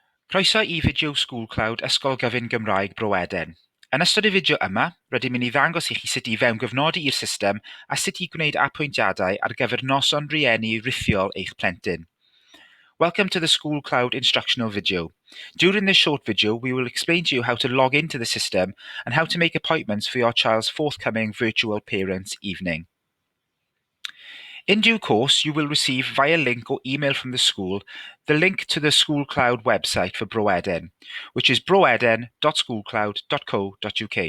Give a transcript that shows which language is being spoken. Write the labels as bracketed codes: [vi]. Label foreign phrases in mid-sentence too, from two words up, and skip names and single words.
[cy] Croeso I fideo School Cloud Ysgol Gyfun Gymraeg Bro Edern. Yn ystod y fideo yma, rydym yn ei ddangos i chi sut i fewn gyfnodi i'r system a sut i gwneud apwyntiadau ar gyfer noson rhieni rhithiol eich plentyn. [en] Welcome to the School Cloud instructional video. During this short video, we will explain to you how to log into the system and how to make appointments for your child's forthcoming virtual parents' evening. In due course, you will receive via link or email from the school the link to the School Cloud website for Bro Edern, which is broedern.schoolcloud.co.uk.